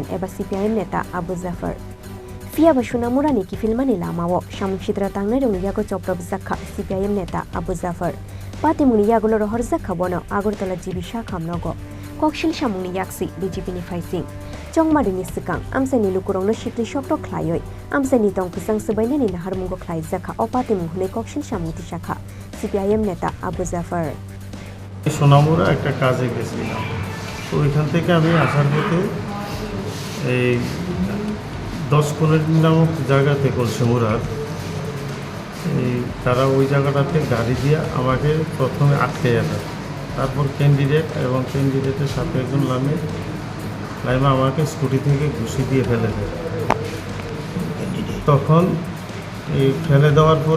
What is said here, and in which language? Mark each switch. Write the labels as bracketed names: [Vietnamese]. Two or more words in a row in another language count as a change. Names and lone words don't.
[Kok Borok] eba CPIM neta Abu Zafar Fiaba Sunamurani ki filmani lamawo Shamshidra tangnai rongni yago choprop jakha CPIM neta Abu Zafar Patimungni yagulo rohorjak khabono Agartala jibisha khamnago Kokshil Shamungni yaksi BJP ni faising Chongmarini sikang Amsaini lukurongno shikli shokro khlaioi Amsaini tong kusang sabaini ni naharmungo khlai jakha Patimung hune Kokshil Shamung tisakha CPIM neta Abu Zafar [Bangla] সোনামুরা একটা কাজে গেছিলাম তো ওইখান থেকে আমি আসার পথে এই 10-15 নামক জায়গাতে কলসিমুরার তারা ওই জায়গাটাতে গাড়ি দিয়ে আমাকে প্রথমে আটকে যাবে তারপর ক্যান্ডিডেট এবং ক্যান্ডিডেটের সাথে একজন লাইমা আমাকে স্কুটি থেকে ঘুষি দিয়ে ফেলে দেয় তখন এই ফেলে দেওয়ার পরে